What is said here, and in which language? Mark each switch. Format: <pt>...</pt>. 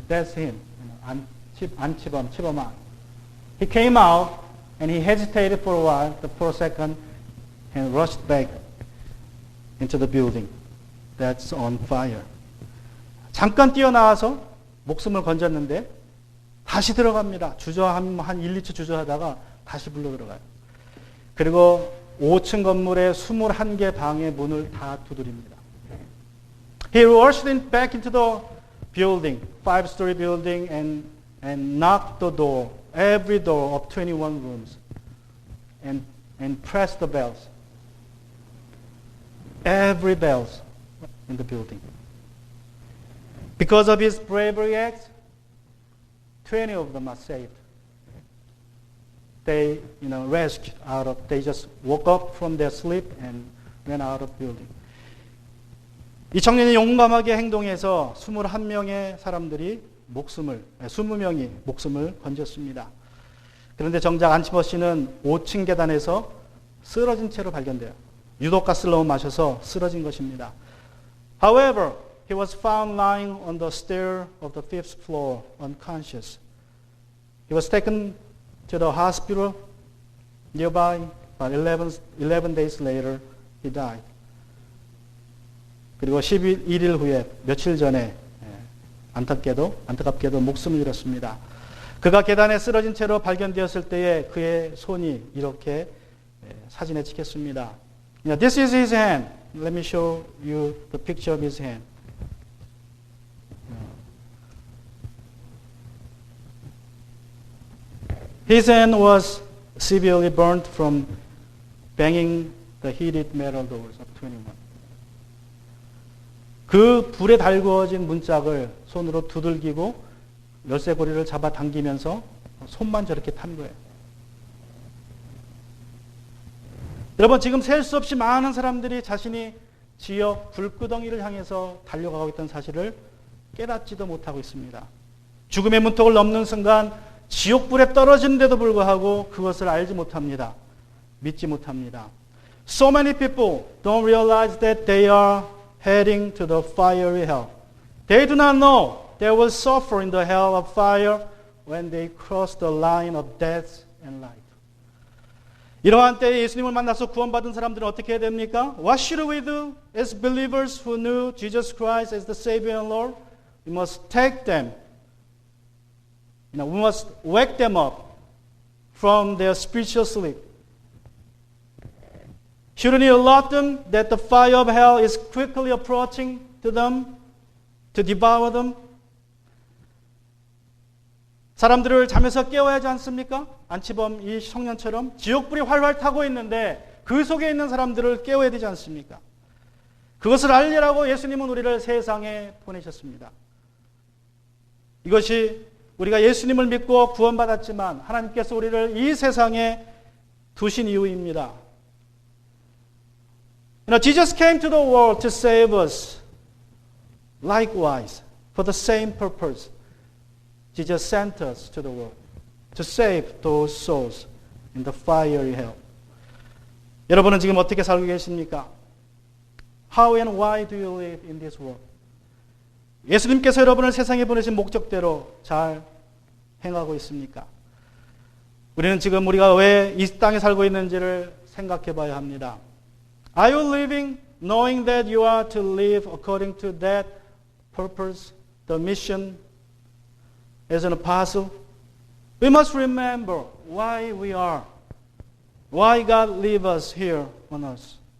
<en>That's him, Chibom An. He came out and he hesitated for a while, for a second, and rushed back into the building that's on fire.</en> <ko>잠깐 뛰어나와서 목숨을 건졌는데 다시 들어갑니다. 한 1, 2초 주저하다가 다시 불러 들어가요. 그리고 5층 건물의 21개 방의 문을 다 두드립니다.</ko> <en>He rushed back into the building, 5-story building, and knocked the door, every door of 21 rooms, and and pressed the bells. Every bells in the building. Because of his bravery acts, 20 of them are saved. They, rescued out of, they just woke up from their sleep and went out of building.</en> <ko>이 청년이 용감하게 행동해서 21명의 사람들이 20명이 목숨을 건졌습니다. 그런데 정작 안티머스는 5층 계단에서 쓰러진 채로 발견돼요. 유독가스를 너무 마셔서 쓰러진 것입니다.</ko> <en>However, he was found lying on the stair of the 5th floor, unconscious. He was taken to the hospital nearby, but 11 days later, he died.</en> <ko>그리고 11일 후에, 며칠 전에 안타깝게도 목숨을 잃었습니다. 그가 계단에 쓰러진 채로 발견되었을 때에 그의 손이 이렇게 사진에 찍혔습니다.</ko> <en>This is his hand. Let me show you the picture of his hand. His hand was severely burnt from banging the heated metal doors of 21.</en> <ko>그 불에 달구어진 문짝을 손으로 두들기고 열쇠고리를 잡아 당기면서 손만 저렇게 탄 거예요. 여러분, 지금 셀 수 없이 많은 사람들이 자신이 지역 불구덩이를 향해서 달려가고 있다는 사실을 깨닫지도 못하고 있습니다. 죽음의 문턱을 넘는 순간 지옥불에 떨어지는데도 불구하고 그것을 알지 못합니다. 믿지 못합니다.</ko> <en>So many people don't realize that they are heading to the fiery hell. They do not know they will suffer in the hell of fire when they cross the line of death and life.</en> <ko>이러한 때에 예수님을 만나서 구원받은 사람들은 어떻게 해야 됩니까?</ko> <en>What should we do as believers who knew Jesus Christ as the Savior and Lord? We must take them. We must wake them up from their spiritual sleep. Shouldn't you alert them that the fire of hell is quickly approaching to them to devour them?</en> <ko>사람들을 잠에서 깨워야 하지 않습니까? 안치범 이 청년처럼 지옥불이 활활 타고 있는데 그 속에 있는 사람들을 깨워야 되지 않습니까? 그것을 알리라고 예수님은 우리를 세상에 보내셨습니다. 이것이 우리가 예수님을 믿고 구원받았지만 하나님께서 우리를 이 세상에 두신 이유입니다.</ko> <en>Jesus came to the world to save us. Likewise, for the same purpose, Jesus sent us to the world to save those souls in the fiery hell.</en> <ko>여러분은 지금 어떻게 살고 계십니까?</ko> <en>How and why do you live in this world?</en> <ko>예수님께서 여러분을 세상에 보내신 목적대로 잘 행하고 있습니까? 우리는 지금 우리가 왜 이 땅에 살고 있는지를 생각해 봐야 합니다.</ko> <en>Are you living knowing that you are to live according to that purpose, the mission as an apostle? We must remember why we are, why God leave us here on earth.</en>